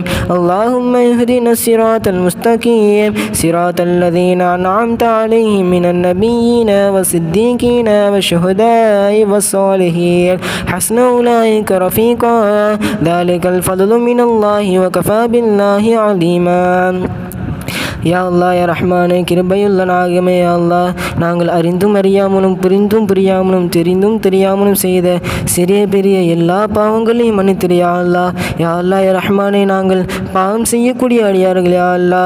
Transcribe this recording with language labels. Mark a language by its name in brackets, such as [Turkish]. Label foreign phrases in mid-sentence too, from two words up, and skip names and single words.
[Arabic] اللهم اهدنا الصراط المستقيم صراط الذين أنعمت عليهم من النبيين والصديقين والشهداء والصالحين حسن أولئك رفيقا. ذلك الفضل من الله وكفى بالله عليما. يا الله يا رحمان [Tamil] கிருபையுள்ள நாயகமே [Arabic] يا الله, [Tamil] நாங்கள் அறிந்தும் அறியாமலும் புரிந்தும் புரியாமலும் தெரிந்தும் தெரியாமலும் செய்த சிறிய பெரிய எல்லா பாவங்களையும் மன்னித்திரு [Arabic] يا الله. يا الله يا رحمان, [Tamil] நாங்கள் பாவம் செய்யக்கூடிய அடியார்கள் [Arabic] يا الله.